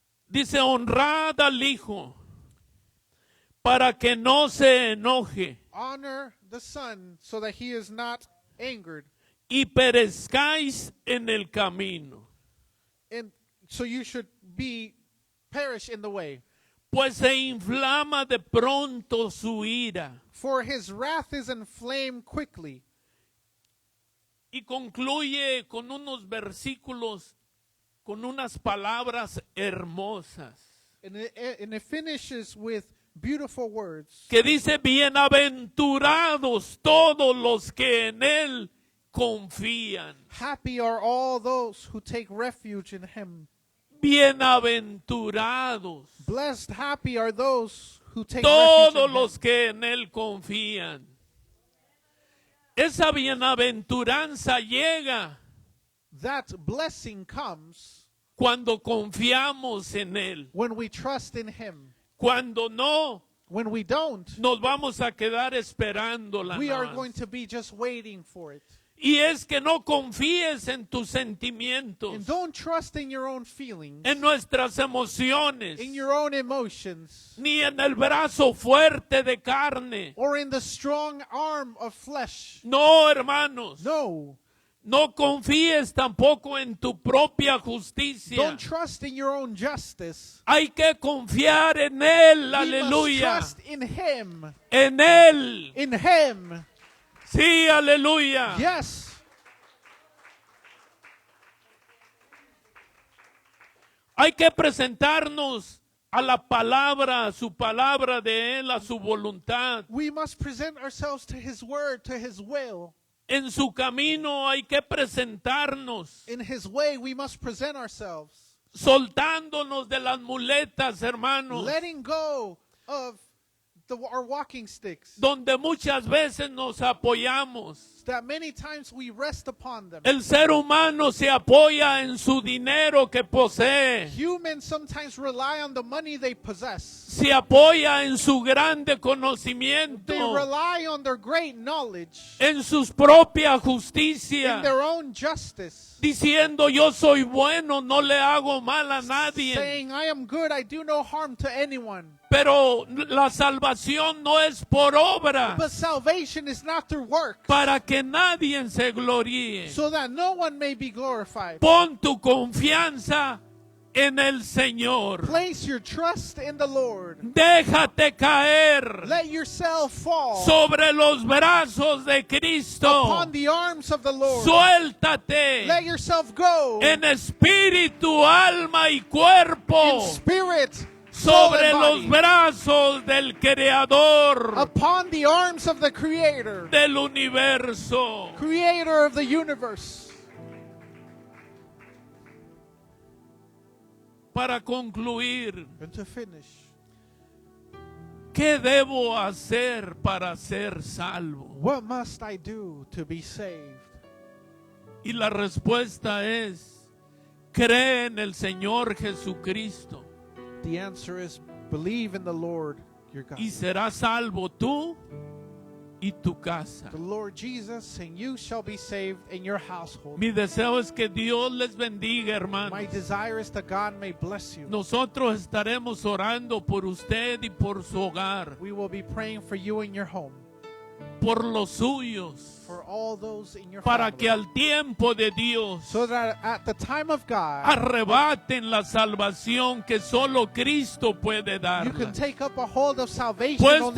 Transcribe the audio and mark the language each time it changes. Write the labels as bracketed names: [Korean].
[Spanish] Dice, honrad al Hijo para que no se enoje [English] Honor the Son so that he is not angered, [Spanish] y perezcáis en el camino. [English] and so you should perish in the way. [Spanish] Pues se inflama de pronto su ira. [English] For his wrath is inflamed quickly. [Spanish] Y concluye con unos versículos, con unas palabras hermosas. [English] And it finishes with beautiful words. [Spanish] que dice, bienaventurados todos los que en Él confían. [English] Happy are all those who take refuge in him. [Spanish] Bienaventurados [English] Blessed, happy are those who take [Spanish] todos [English] refuge in [Spanish] los [English] him. [Spanish] que en Él confían. Esa bienaventuranza llega [English] That blessing comes [Spanish] cuando confiamos en Él. [English] when we trust in him. [Spanish] Cuando no, [English] When we don't, [Spanish] nos vamos a quedar esperándola. [English] we are [Spanish] nada más. [English] going to be just waiting for it. [Spanish] Y es que no confíes en tus sentimientos, [English] And don't trust in your own feelings, [Spanish] en nuestras emociones, [English] in your own emotions, [Spanish] ni en el brazo fuerte de carne. [English] or in the strong arm of flesh. [Spanish] No, hermanos, [English] No, [Spanish] no confíes tampoco en tu propia justicia. [English] don't trust in your own justice. [Spanish] Hay que confiar en Él, [English] We must [Spanish] aleluya, [English] trust in him. [Spanish] en Él. [English] In him. [Spanish] Sí, aleluya. [English] Yes. [Spanish] Hay que presentarnos a la palabra, a su palabra de Él, a su voluntad. [English] We must present ourselves to his word, to his will. [Spanish] En su camino hay que presentarnos, [English] In his way, we must present ourselves. [Spanish] soltándonos de las muletas, hermanos, [English] Letting go of our walking sticks [Spanish] donde muchas veces nos apoyamos. [English] that many times we rest upon them. [Spanish] El ser humano se apoya en su dinero que posee, [English] Humans sometimes rely on the money they possess. [Spanish] se apoya en su grande [English] They [Spanish] conocimiento, [English] rely on their great knowledge, [Spanish] en su propia [English] in [Spanish] justicia, [English] their own justice, [Spanish] diciendo yo soy bueno, no le hago mal a nadie. [English] saying, I am good, I do no harm to anyone. [Spanish] Pero la salvación no es por obra, [English] But salvation is not through works, [Spanish] para que nadie se gloríe. [English] so that no one may be glorified. [Spanish] Pon tu confianza en el Señor. [English] Place your trust in the Lord. [Spanish] Déjate caer [English] Let yourself fall [Spanish] sobre los brazos de Cristo. [English] upon the arms of the Lord. [Spanish] Suéltate [English] Let yourself go [Spanish] en espíritu, alma y [English] in [Spanish] cuerpo [English] spirit, soul, [Spanish] sobre [English] and [Spanish] los [English] body, [Spanish] brazos del Creador [English] upon the arms of the Creator, [Spanish] del universo. [English] Creator of the universe. [Spanish] Para concluir, [English] And to finish, [Spanish] ¿qué debo hacer para ser salvo? [English] what must I do to be saved? [Spanish] Y la respuesta es, cree en el Señor Jesucristo [English] The answer is believe in the Lord your God, [Spanish] y serás salvo tú y tu casa. [English] the Lord Jesus, and you shall be saved in your household. [Spanish] Mi deseo es que Dios les bendiga, hermanos. [English] My desire is that God may bless you. [Spanish] Nosotros estaremos orando por usted y por su hogar, [English] We will be praying for you in your home, [Spanish] por los suyos, [English] for all those in your [Spanish] para [English] family, [Spanish] que al tiempo de Dios [English] so that at the time of God, [Spanish] arrebaten la salvación que solo Cristo puede [English] you [Spanish] darla. [English] can take up a hold of salvation only